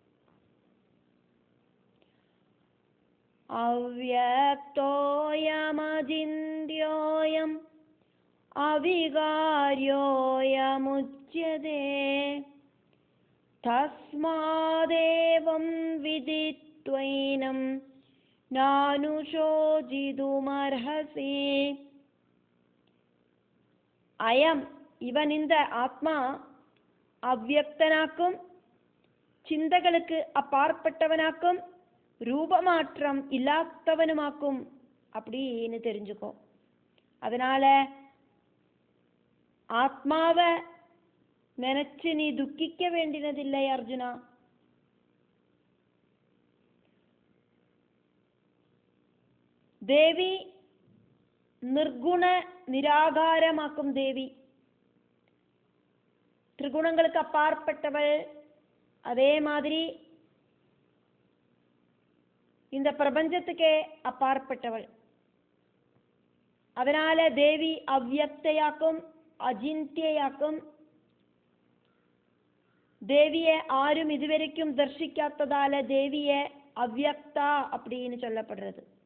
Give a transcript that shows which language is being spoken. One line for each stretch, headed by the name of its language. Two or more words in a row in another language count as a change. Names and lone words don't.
Sanskrit: അവ്യക്തോയമചിന്യോയം അവികാര്യോയമുച്യതേ. തസ്മാദേവം വിദിത്വൈനം നാനുശോചിതുമർഹസി.
Malayalam: അയം ഇവൻ
Tamil: இந்த ஆத்மா அவ்வியக்தனாக்கும் ചിന്തകൾക്ക് அப்பாற்பட்டவனாக்கும் ரூபமாற்றம் இல்லாதவனுமாக்கும் அப்படின்னு தெரிஞ்சுக்கோ. அதனால ஆத்மாவை நினைச்சு நீ துக்கிக்க வேண்டியதில்லை அர்ஜுனா.
Malayalam: ദേവി നിർഗുണ നിരാകാരമാക്കും ദേവി. ത്രിഗുണങ്ങൾക്ക് അപ്പാற்பட்டവൾ.
Tamil: அதே மாதிரி இந்த பிரபஞ்சத்துக்கே அப்பாற்பட்டவள். அதனால தேவி அவ்வியக்தையாக்கும் அஜிந்தியாக்கும். தேவியை ஆரும் இதுவரைக்கும் தர்சிக்காததால தேவியை அவ்வியக்தா அப்படின்னு சொல்லப்படுறது.